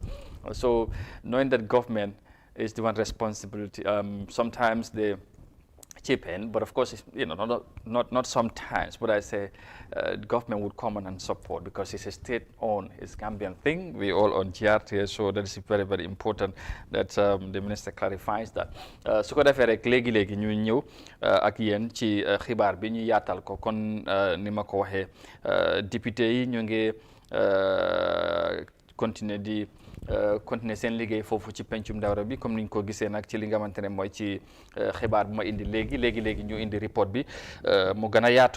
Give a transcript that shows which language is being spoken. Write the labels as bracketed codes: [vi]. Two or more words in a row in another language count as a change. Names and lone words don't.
[en] So knowing that government is the one responsibility, sometimes they chip in, but of course, not sometimes, but I say government would come on and support, because it's a state-owned, it's Gambian thing. We all own GRT, so that is very, very important that the minister clarifies that. [wo] Su ko defee rek léegi-léegi ñu ñëw ak yéen ci xibaar bi ñu yaatal ko, kon ni ma ko waxee député yi ñu ngi continuer seen liggéey foofu ci pencum dawra bi, comme niñ ko gisee nag ci li nga xamante ne mooy ci xibaar bu ma indi léegi ñu indi report bi mu gën a yaatu.